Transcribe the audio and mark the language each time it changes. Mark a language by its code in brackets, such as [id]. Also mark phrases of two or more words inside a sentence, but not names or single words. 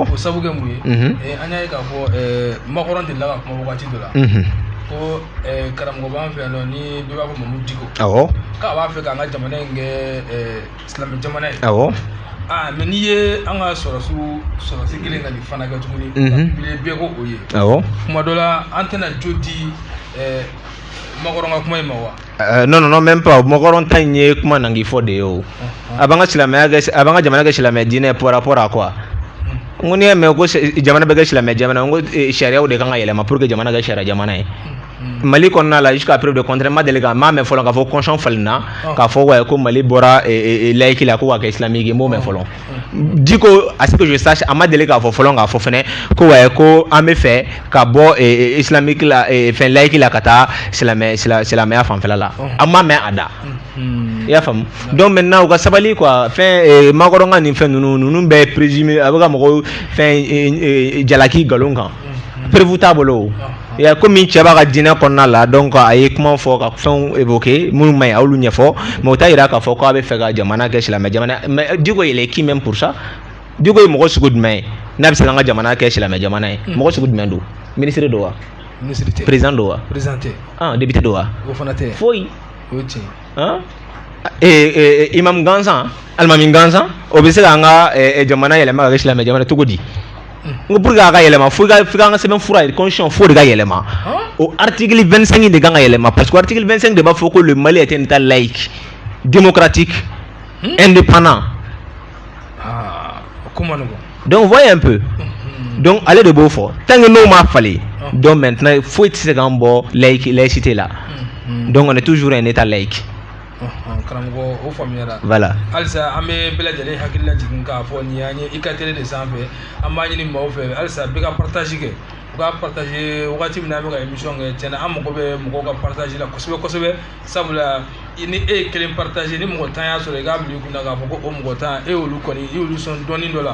[bm] o sabu kɛ mun ye an y'a ye k'a fɔ makɔrɔn delila ka kuma wagati dɔ la ko karamɔgɔ b'an fɛ yan nɔ ni bɛɛ b'a fɔ Mamu Diko awɔ k'a b'a fɛ k'an ka jamana in kɛ silamɛ jamana ye awɔ mais n'i ye an ka sɔrɔsi kelen ka nin fana kɛ tuguni bɛɛ ko o ye awɔ kuma dɔ la an tɛna jo di makɔrɔn ka kuma in ma wa [fr] non même pas [bm] makɔrɔn ta in ye kuma nangi fɔ de ye o a b'an ka jamana kɛ silamɛ diinɛ [fr] par rapport à quoi [bm] n ko n'i y'a mɛn ko jamana bɛ kɛ silamɛ jamana n ko sariyaw de kan ka yɛlɛma [fr] pour que [bm] jamana kɛ sariya jamana ye Mali kɔnɔna la [fr] jusqu'à preuve de [bm] contraire ma deli ka m'a mɛn fɔlɔ k'a fɔ constitution falenna k'a fɔ ouais ko Mali bɔra laïque la ko ka kɛ islamique ye n m'o mɛn fɔlɔ Diko [fr] à ce que je sache [bm] a ma deli k'a fɔ fɔlɔ k'a fɔ fɛnɛ ko ouais ko an bɛ fɛ ka bɔ islamique la fɛn laïque la ka taa silamɛya fanfɛla la a ma mɛn a da i y'a faamu [fr] donc maintenant [bm] u ka sabali quoi fɛn makɔrɔn ka nin fɛn ninnu bɛɛ présumé a bɛ ka mɔgɔw fɛn jalaki nkalon kan prévu t'a bolo ya komi cɛ b'a ka diinɛ kɔnɔna la donc a ye kuma fɔ ka fɛnw évoquer minnu ma ɲi a y'olu ɲɛfɔ mais o t'a yira k'a fɔ k'a bɛ fɛ ka jamana kɛ silamɛ jamana mais Diko [fr] il est qui même pour ça [bm] Diko ye mɔgɔ sugu jumɛn ye n'a bɛ se an ka jamana kɛ silamɛ jamana ye mɔgɔ sugu jumɛn don ministre don wa président don wa député don wa foyi imam gansan alimami gansan o bɛ se k'an ka jamana yɛlɛma ka kɛ silamɛ jamana cogo di ngo [fr] pour que [bm] a ka yɛlɛma fo i ka sɛbɛn fura ye constitution fo de ka yɛlɛma o article 25 de kan ka yɛlɛma [fr] parce que [bm] article 25 de b'a fɔ ko [fr] le Mali est un état laïque démocratique indépendant donc voyez un peu donc [bm] ale de b'o fɔ [fr] tant que [bm] n'o ma falen [fr] donc maintenant [bm] foyi tɛ se k'an bɔ laïcité la [fr] donc on est toujours un état laïque [bm] karamɔgɔ o faamuyara voilà halisa an bɛ bɛɛ lajɛlen hakili lajigin k'a fɔ nin y'an ye i ka télé de sanfɛ an b'a ɲini maaw fɛ halisa bɛɛ ka partage kɛ u ka partage wagati min na an bɛ ka émission kɛ tiɲɛna an mago bɛ mɔgɔw ka partage la kosɛbɛ kosɛbɛ sabula ni e ye kelen partage ni mɔgɔ 10 y'a sɔrɔ i k'a bila i kunna k'a fɔ ko o mɔgɔ 10 e y'olu kɔni i y'olu sɔn dɔɔnin